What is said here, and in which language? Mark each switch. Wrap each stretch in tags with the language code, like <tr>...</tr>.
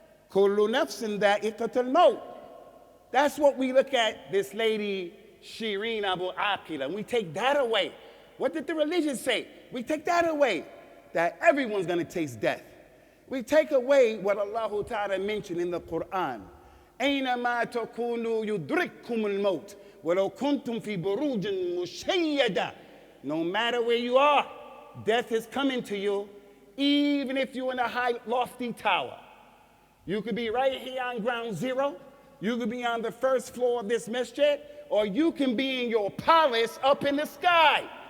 <ar>Kullu nafsin dha'iqatul maut.</ar> <en>That's what we look at this lady Shireen Abu Aqila, and we take that away. What did the religion say? We take that away, that everyone's going to taste death. We take away what Allah Ta'ala mentioned in the Quran.</en> <ar>أينما تكونوا يدرككم الموت ولو كنتم في بروج مشيدة.</ar> <en>No matter where you are, death is coming to you, even if you're in a high, lofty tower. You could be right here on ground zero, you could be on the first floor of this masjid, or you can be in your palace up in the sky.</en>